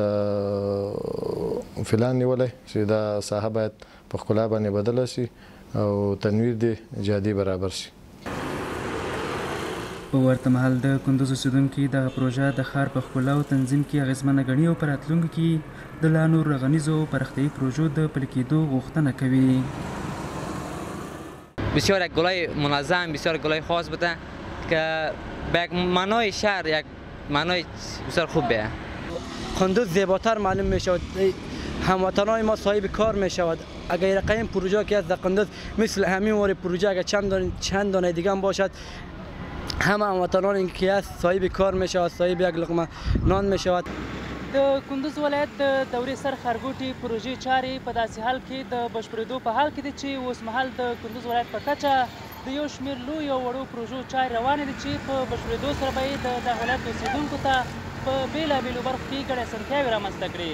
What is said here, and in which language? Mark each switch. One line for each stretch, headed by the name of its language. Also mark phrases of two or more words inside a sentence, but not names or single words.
Pashto: دلته فلان نیولی چې دا ساحه باید په ښکلا باندې بدله شي او تنویر د جادي برابر شي. په ورته مهال د کندوز اوسیدونکي دغه پروژه د ښار په ښکلا او تنظیم کې اغیزمنه ګڼي او په راتلونکي کې د لا نورو رغنیزو او پراختیایي پروژو د پلي کېدو غوښتنه کوي.
Persian: بسیار یک گلای منظم، بسیار گلای خاص بوده که به یک معنای شهر یک معنای بسیار خوب بیه. کندوز زیباتر معلوم می شود، هموطنان ما صاحب کار می شود. اگر رقم پروژه که از در کندوز مثل همین وری پروژه اگر چند دانه دیگه هم باشد، همه هموطنان این که است صاحب کار می شود، صاحب یک لقمه نان می شود.
Pashto: د کندوز ولایت د دورې سر ښارګوټي پروژې چارې په داسې حال کې د بشپړېدو په حال کې دي چې اوس مهال د کندوز ولایت په کچه د یو شمېر لویو او وړو پروژو چارې روانې دي چې په بشپړېدو سره به یې د دغه ولایت اوسېدونکو ته په بېلابېلو برخو کې ګډې اسانتیاوې رامنځته کړي.